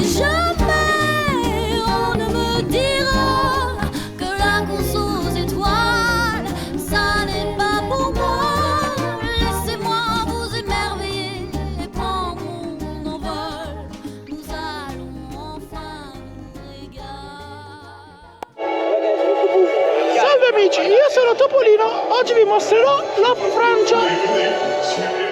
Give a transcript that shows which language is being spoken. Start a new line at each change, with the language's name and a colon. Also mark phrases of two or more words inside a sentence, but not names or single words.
French: Jamais on ne me dira que la course aux étoiles, ça n'est pas pour moi. Laissez-moi vous émerveiller et prendre mon envol. Nous allons enfin nous régaler.
Italian: Salve amici, io sono Topolino, oggi vi mostrerò la Francia.